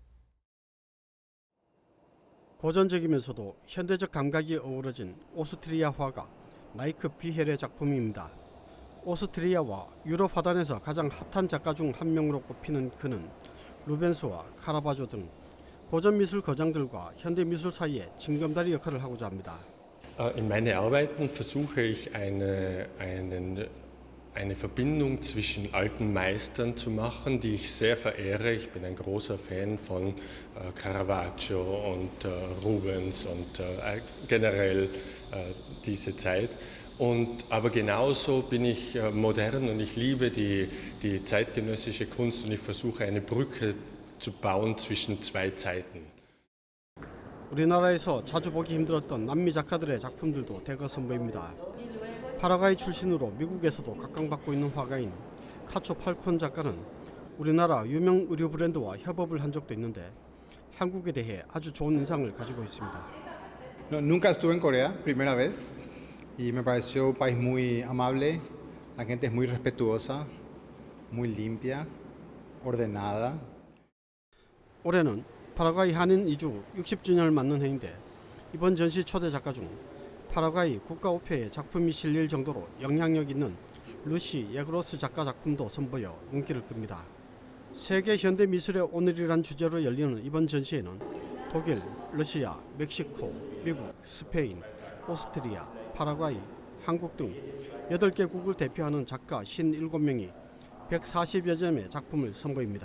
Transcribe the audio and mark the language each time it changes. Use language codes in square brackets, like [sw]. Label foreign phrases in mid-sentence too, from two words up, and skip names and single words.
[ko] 고전적이면서도 현대적 감각이 어우러진 오스트리아 화가 마이크 비헬의 작품입니다. 오스트리아와 유럽 화단에서 가장 핫한 작가 중 한 명으로 꼽히는 그는 루벤스와 카라바조 등 고전미술 거장들과 현대미술 사이에 징검다리 역할을 하고자 합니다. [de] In meinen Arbeiten versuche ich eine Verbindung zwischen alten Meistern zu machen, die ich sehr verehre. Ich bin ein großer Fan von Caravaggio und Rubens und generell diese Zeit. Aber genauso bin ich modern und ich liebe die zeitgenössische Kunst und ich versuche eine Brücke zu bauen zwischen zwei Zeiten. [ko] 우리나라에서 자주 보기 힘들었던 남미 작가들의 작품들도 대거 선보입니다. 파라과이 출신으로 미국에서도 각광받고 있는 화가인 카초 팔콘 작가는 우리나라 유명 의류 브랜드와 협업을 한 적도 있는데 한국에 대해 아주 좋은 인상을 가지고 있습니다. [es] Nunca estuve en Corea, primera vez, y me pareció un país muy amable. La gente es muy respetuosa, muy limpia, ordenada. [ko] 올해는 파라과이 한인 이주 60주년을 맞는 해인데 이번 전시 초대 작가 중 파라과이 국가우표에 작품이 실릴 정도로 영향력 있는 루시 예그로스 작가 작품도 선보여 눈길을 끕니다. 세계 현대미술의 오늘이란 주제로 열리는 이번 전시회는 독일, 러시아, 멕시코, 미국, 스페인, 오스트리아, 파라과이, 한국 등 8개국을 대표하는 작가 57명이 140여 점의 작품을 선보입니다.